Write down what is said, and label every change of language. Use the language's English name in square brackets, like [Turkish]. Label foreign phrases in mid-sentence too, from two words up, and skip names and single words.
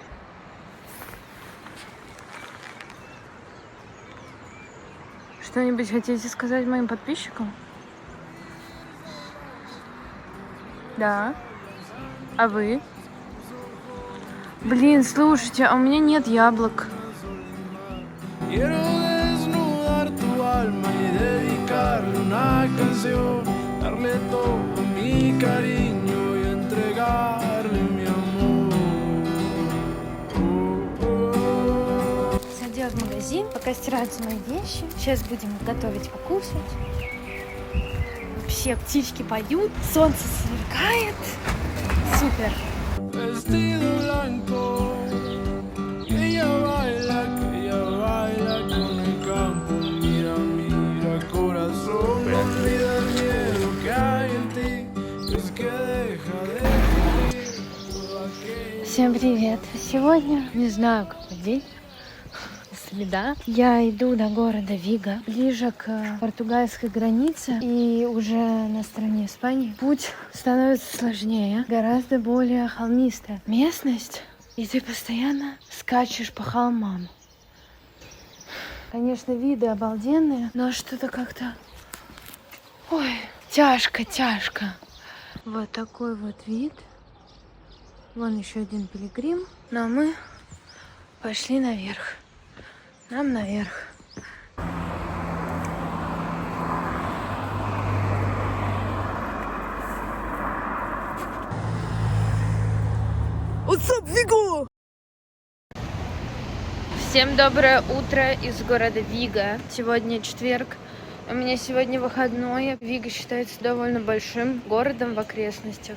[Russian] Что-нибудь хотите сказать моим подписчикам? Да. А вы? Блин, слушайте, а у меня нет яблок. [Spanish] Quiero desnudar tu alma y dedicarle una canción, darle todo mi cariño y entregarle mi amor. [Russian] Сходила в магазин, пока стираются мои вещи. Сейчас будем готовить покушать. Вообще птички поют, солнце сверкает. Супер. [Spanish] Vestido blanco, que ella baila con el campo. Mira, mira, corazón, no olvida el miedo que hay en ti, es que deja de sentir todo aquello. [Russian] Всем привет. Сегодня не знаю какой день. Среда. Я иду до города Виго, ближе к португальской границе и уже на стороне Испании. Путь становится сложнее, гораздо более холмистая местность, и ты постоянно скачешь по холмам. Конечно, виды обалденные, но что-то как-то... Ой, тяжко. Вот такой вот вид. Вон еще один пилигрим. Но мы пошли наверх. Нам наверх. [English] What's up, Vigo? [Russian] Всем доброе утро из города Виго. Сегодня четверг. У меня сегодня выходной. Виго считается довольно большим городом в окрестностях.